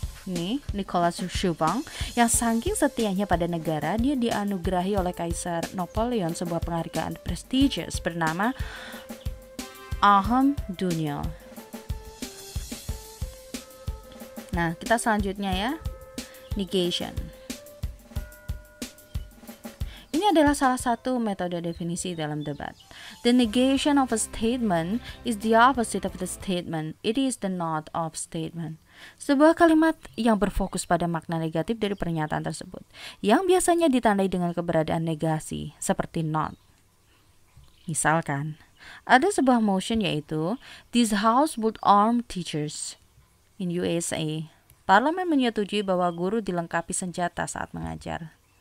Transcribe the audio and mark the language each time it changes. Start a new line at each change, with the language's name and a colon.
Indonesian: Nih, Nicolas Chauvin yang saking setianya pada negara, dia dianugerahi oleh Kaisar Napoleon sebuah penghargaan prestigious bernama Arme d'Honneur. Nah, kita selanjutnya ya, negation. Ini adalah salah satu metode definisi dalam debat.
English: The negation of a statement is the opposite of the statement. It is the not of statement.
Indonesian: Sebuah kalimat yang berfokus pada makna negatif dari pernyataan tersebut, yang biasanya ditandai dengan keberadaan negasi, seperti not. Misalkan, ada sebuah motion yaitu,
English: this house would arm teachers. In USA,
Indonesian: parlemen menyetujui bahwa guru dilengkapi senjata saat mengajar.